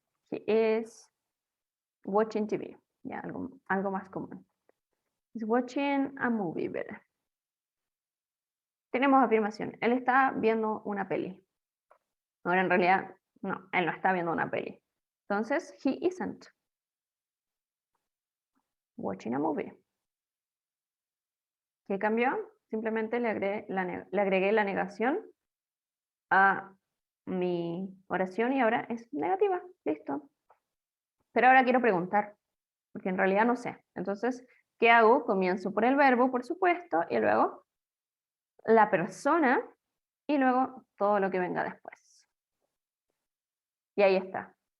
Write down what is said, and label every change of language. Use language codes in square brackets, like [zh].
[en] He is watching TV. [es] Ya, algo más común. [en] He's watching a movie, [es] ¿verdad? Tenemos afirmación. Él está viendo una peli. Ahora en realidad, no, él no está viendo una peli. [en] Entonces, he isn't watching a movie. [es] ¿Qué cambió? Simplemente le agregué la negación a mi oración y ahora es negativa. Listo. Pero ahora quiero preguntar, porque en realidad no sé. Entonces, ¿qué hago? Comienzo por el verbo, por supuesto, y luego la persona y luego todo lo que venga después. Y ahí está.